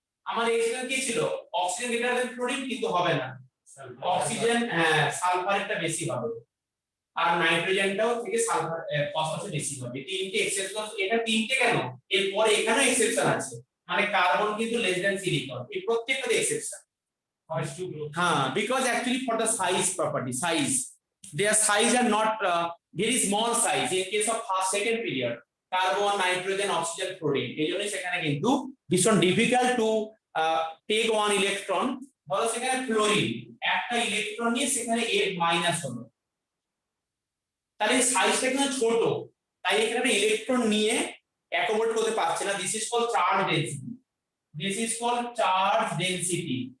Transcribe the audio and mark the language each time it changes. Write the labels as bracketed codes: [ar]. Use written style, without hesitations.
[bn] আমার এক্সপেকটেশন কি ছিল, অক্সিজেন গ্রেটার দেন ফ্লোরিন, কিন্তু হবে না, অক্সিজেন সালফারটা বেশি হবে, আর নাইট্রোজেনটাও থেকে সালফার ফসফরাস বেশি হবে। তিনটে এক্সেপশন, এটা তিনটে কেন, এরপরে এখানে এক্সেপশন আছে, মানে কার্বন কিন্তু লেস দেন সিলিকন, এই প্রত্যেকটাতে এক্সেপশন। [en] হ্যাঁ, because actually for the size property, size, their size are not very small size in case of first second period, carbon, nitrogen, oxygen, fluorine, [bn] এই জন্য সেখানে কিন্তু ভীষণ difficult to take one electron. ধরো সেখানে ফ্লোরিন একটা electron নিয়ে সেখানে 8 মাইনাস হলো, তাহলে সাইজটা কিন্তু ছোট, তাই এখানে ইলেকট্রন নিয়ে অ্যাকোমোডেট করতে পারছে না, [en] This is called charge density, this is called charge density.